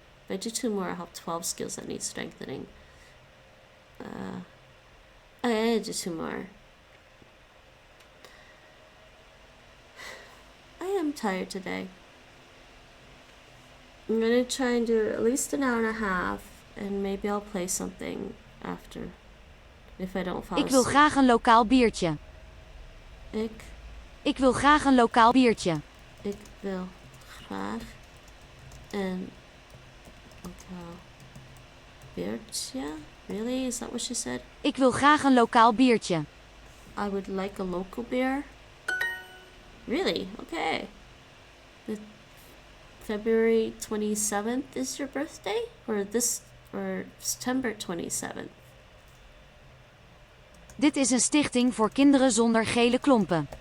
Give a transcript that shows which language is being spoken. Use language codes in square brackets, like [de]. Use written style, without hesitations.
[en] If I do 2 more, I'll have 12 skills that need strengthening. I gotta do 2 more. I am tired today. I'm gonna try and do at least an hour and a half, and maybe I'll play something after. If I don't fall [nl] Ik wil [en] asleep. [nl] graag een lokaal biertje. Ik wil graag een lokaal biertje. Ik wil graag een lokaal biertje. [en] Really? Is that what she said? [nl] Ik wil graag een lokaal biertje. [en] I would like a local beer. Really? Okay. The February 27th is your birthday? Or September 27th? [nl] Dit is een stichting voor kinderen zonder gele klompen.